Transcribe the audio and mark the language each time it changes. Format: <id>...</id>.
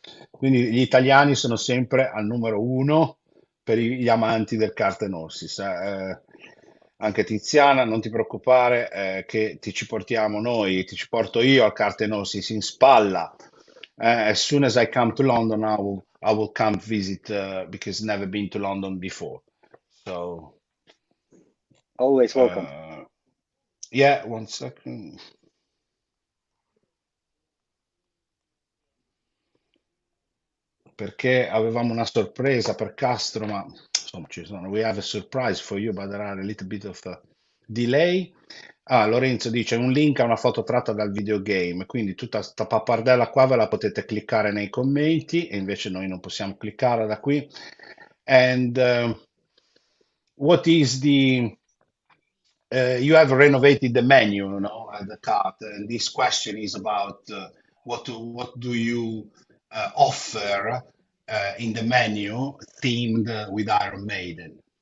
<it>Quindi gli italiani sono sempre al numero uno per gli amanti del Cartenossis. Anche Tiziana, non ti preoccupare, che ti ci portiamo noi, ti ci porto io al Cartenossis in spalla.</it> <en>As soon as I come to London, I will come visit because never been to London before. So, always welcome. uh, yeah, one second.</en> <it>Perché avevamo una sorpresa per Castro, ma insomma ci sono.</it> <en>We have a surprise for you, but there are a little bit of a delay.</en> <it>Ah, Lorenzo dice un link a una foto tratta dal videogame, quindi tutta sta pappardella qua ve la potete cliccare nei commenti e invece noi non possiamo cliccare da qui.</it> <en>And what is the you have renovated the menu, you know, at the cart, and this question is about what do you offer in the menu themed with Iron Maiden.</en>